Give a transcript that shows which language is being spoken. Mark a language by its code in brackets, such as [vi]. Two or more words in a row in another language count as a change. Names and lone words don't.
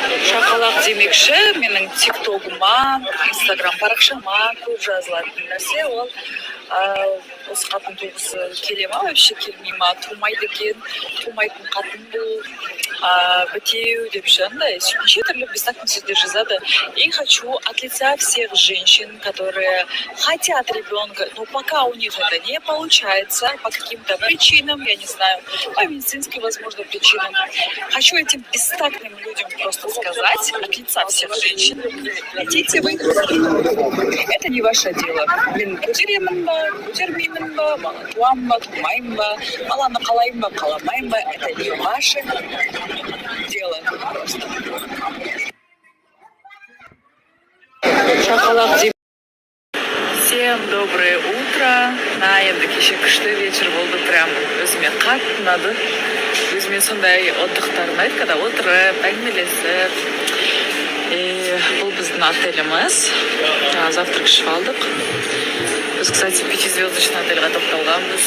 [kk] Шақалақ демекші, менің тиктогыма, инстаграм парақшама көп жазылатын нәрсе ол осы қатын туғысы келе ма, вообще келмей ма, тумайды екен, тумайтын қатын бұл, бітеу деп андай неше түрлі бестактный сөздер жазады. [ru] И хочу от лица всех женщин, которые хотят ребенка, но пока у них это не получается по каким-то причинам, я не знаю, по медицинским, возможно, причинам. Хочу этим бестактным людям просто сказать от лица всех женщин: идите вы. Это не ваше дело. [kk] Мен көтеремін ба, көтермеймін ба, мала туам ба, тумайым ба, баланы қалайым ба, қаламайым ба, [ru] это не ваше дело просто. [kk] Шақалақ деп. [ru] Всем доброе утро. [kk] Енді кеше күшті вечер болды, прям өзіме қатты ұнады. Өзіме сондай отдыхтар ұнайды, когда отырып, әңгімелесіп. Бұл біздің отеліміз. Завтрак ішіп алдық. Біз, кстати, 5-звездочный отельға тоқталғанбыз.